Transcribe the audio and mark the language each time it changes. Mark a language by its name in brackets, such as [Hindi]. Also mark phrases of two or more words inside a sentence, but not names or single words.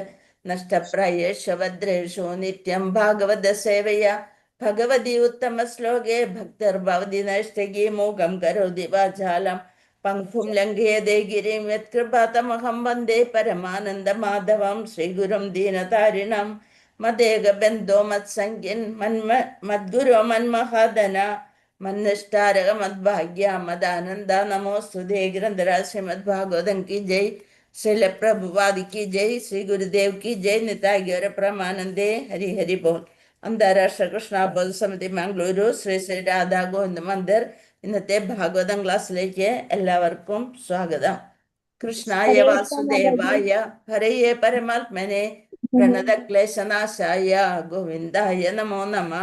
[Sanskrit] നഷ്ടപ്രായേഷു ഭദ്രേഷു നിത്യം ഭാഗവത സേവയ ഭഗവതി ഉത്തമ ശ്ലോകേ ഭക്തിർഭവതി നൈഷ്ടകീ മൂകം കരോതി വാചാലം പങ്കും ലംഘയതേ ഗിരിം യത്കൃപാതമഹം വന്ദേ പരമാനന്ദ മാധവം ശ്രീഗുരും ദീനതാരിണം മദേകബന്ധോ മത്സംഖ്യൻ മദ്ഗുരോ മന്മഹാദന മന്നിഷ്ടാരക മദ്ഭാഗ്യ മദാനന്ദ നമോസ്തുതേ. [Hindi] ഗ്രന്ഥരാജ ശ്രീമദ് ഭാഗവതം की जय, श्रील प्रभुपाद की जय, श्री गुरुदेव की जय. [Bangla] নিতাই গৌর প্রেমানন্দে. হরি হরি বোল. [Malayalam] അന്താരാഷ്ട്ര കൃഷ്ണാബോധ സമിതി മംഗളൂരു ശ്രീ ശ്രീ രാധാ ഗോവിന്ദ മന്ദിർ ഇന്നത്തെ ഭാഗവതം ക്ലാസ്സിലേക്ക് എല്ലാവർക്കും സ്വാഗതം. [Sanskrit] കൃഷ്ണായ വാസുദേവായ ഹരയേ പരമാത്മനെ പ്രണതക്ലേശനാശായ ഗോവിന്ദായ നമോ നമഃ.